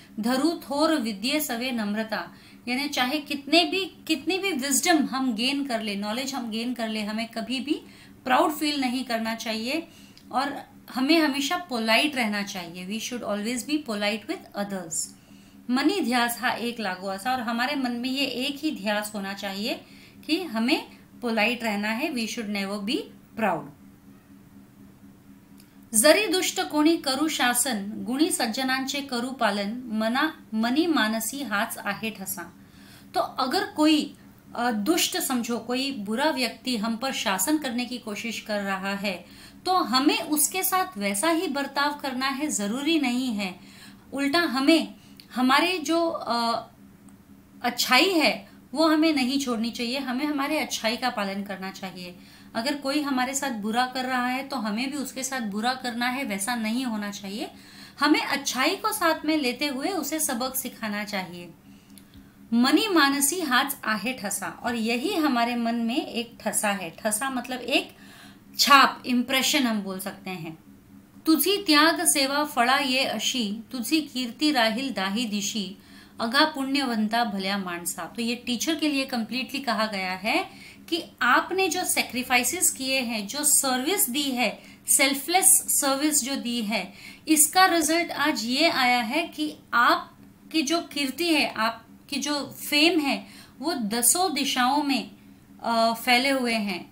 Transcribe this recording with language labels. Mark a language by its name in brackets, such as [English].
[Marathi] धरु थोर विद्ये सवे नम्रता, [Hindi] यानी चाहे कितनी भी विजडम हम गेन कर ले, नॉलेज हम गेन कर ले, हमें कभी भी प्राउड फील नहीं करना चाहिए और हमें हमेशा पोलाइट रहना चाहिए। [English] We should always be polite with others. [Marathi] मनी ध्यास हा एक लागो असा, [Hindi] और हमारे मन में ये एक ही ध्यास होना चाहिए कि हमें पोलाइट रहना है। [English] We should never be proud. [Marathi] जरी दुष्ट कोणी करू शासन, गुणी सज्जनांचे करू पालन, मनी मानसी हाच आहे ठसा। [Hindi] तो अगर कोई दुष्ट, समझो कोई बुरा व्यक्ति हम पर शासन करने की कोशिश कर रहा है, तो हमें उसके साथ वैसा ही बर्ताव करना है, जरूरी नहीं है। उल्टा हमें हमारे जो अच्छाई है वो हमें नहीं छोड़नी चाहिए, हमें हमारे अच्छाई का पालन करना चाहिए। अगर कोई हमारे साथ बुरा कर रहा है तो हमें भी उसके साथ बुरा करना है, वैसा नहीं होना चाहिए। हमें अच्छाई को साथ में लेते हुए उसे सबक सिखाना चाहिए। [Marathi] मनी मानसी हाच आहे ठसा, [Hindi] और यही हमारे मन में एक ठसा है। ठसा मतलब एक छाप, इम्प्रेशन हम बोल सकते हैं। [Marathi] तुझी त्याग सेवा फळा ये अशी, तुझी कीर्ती राहील दाही दिशी, अगा पुण्यवंता भल्या माणसा। [Hindi] तो ये टीचर के लिए कंप्लीटली कहा गया है कि आपने जो सेक्रीफाइसेस किए हैं, जो सर्विस दी है, सेल्फलेस सर्विस जो दी है, इसका रिजल्ट आज ये आया है कि आपकी जो कीर्ति है, आपकी जो फेम है, वो 10 दिशाओं में फैले हुए हैं।